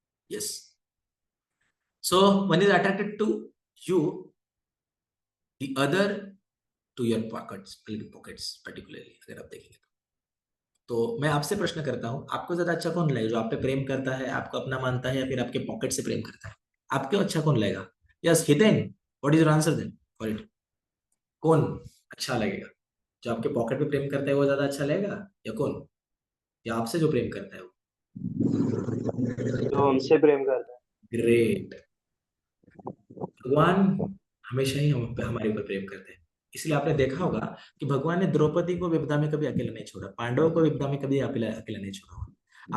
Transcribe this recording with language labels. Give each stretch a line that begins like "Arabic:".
English: yes, so one is attracted to you, the other to your pockets particularly,
Hindi: अगर आप देखेंगे तो मैं आपसे प्रश्न करता हूं, आपको ज्यादा अच्छा कौन लगेगा, जो आप पे प्रेम करता है, आपको अपना मानता है, या फिर आपके पॉकेट से प्रेम करता है? आपको अच्छा कौन लगेगा?
English: Yes Hiten, what is your answer then for it?
Hindi: कौन अच्छा लगेगा? जो आपके पॉकेट पे प्रेम करता है वो ज्यादा अच्छा लगेगा, या कौन, या आपसे जो प्रेम करता है वो? जो हमसे प्रेम करता है।
English: Great.
Hindi: भगवान हमेशा ही हम पे, हमारे ऊपर प्रेम करते हैं। इसलिए आपने देखा होगा कि भगवान ने द्रौपदी को विपदा में कभी अकेला नहीं छोड़ा, पांडवों को विपदा में कभी अकेला अकेला नहीं छोड़ा होगा।